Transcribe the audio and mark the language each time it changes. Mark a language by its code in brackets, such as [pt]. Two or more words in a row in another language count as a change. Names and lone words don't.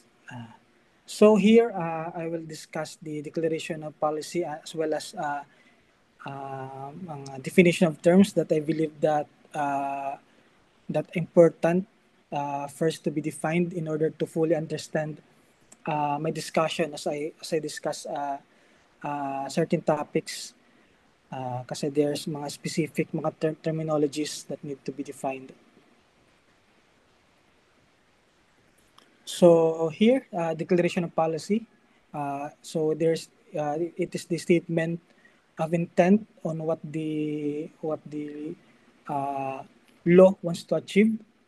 [en] So here I will discuss the declaration of policy as well as definition of terms that I believe that important first to be defined in order to fully understand my discussion as I discuss certain topics kasi there's mga specific mga terminologies that need to be defined. So here, declaration of policy. So it is the statement of intent on what the law wants to achieve.